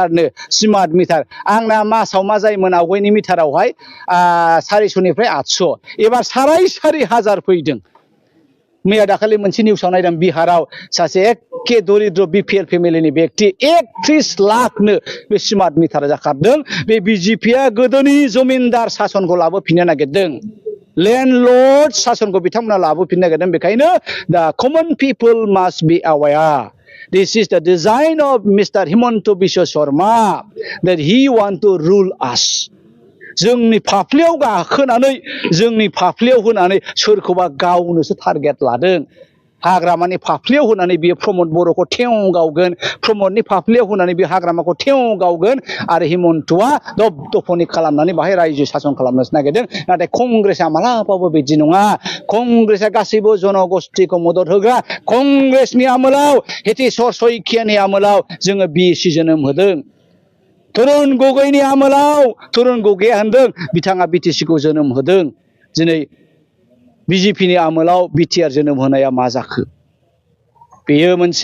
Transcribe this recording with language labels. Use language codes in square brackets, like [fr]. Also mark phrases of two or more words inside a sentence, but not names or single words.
[brx] मिटार आंना मासाव मा जायोमोन आवगायनि मिटारावहाय 400निफ्राय 800 एबार 4,500 फैदों मैया दाखालि मोनसे निउसाव नायदों बिहाराव सासे एखे दरिद्र बिपिएल फेमिलिनि व्यक्ति 31 लाखनो बे [en] smart meter [brx] जाखारदों बे बिजेपिया गोदोनि जमिनदार शासनखौ लाबोफिननो नागिरदों लैंडलर्ड शासनखौ बिथांमोना लाबोफिननो नागिरदों बेखायनो [en] the common people must be aware this is the design of mister Himanta Biswa Sarma that he want to rule us [brx] जोंनि फाफ्लियाव गाखोनानै जोंनि फाफ्लियाव होनानै सोरखौबा गावनोसो टारगेट लादों हाग्रामानि फाफ्लियाव होनानै बियो प्रमद बर'खौ थेव गावगोन प्रमदनि फाफ्लियाव होनानै बे हाग्रामाखौ थेव गावगोन आरो हिमन्तआ दफदफनि खालामनानै बाहाय रायजो शासन खालामनोसो नागिरदों नाथाय कंग्रेसआ मालाबाबो बिदि नङा कंग्रेसआ गासैबो जनगोष्ठीखौ मदद होग्रा कंग्रेसनि आमोलाव हेतेश्वर शइकियानि आमोलाव जोङो बिएसि जोनोम होदों तरुण गगैनि आमोलाव तरुण गगैया होनदों बिथाङा बिटिसि खौ जोनोम होदों दिनै बिजेपिनि आमोलाव बिटिआर जोनोम होनाया मा जाखो बेयो मोनसे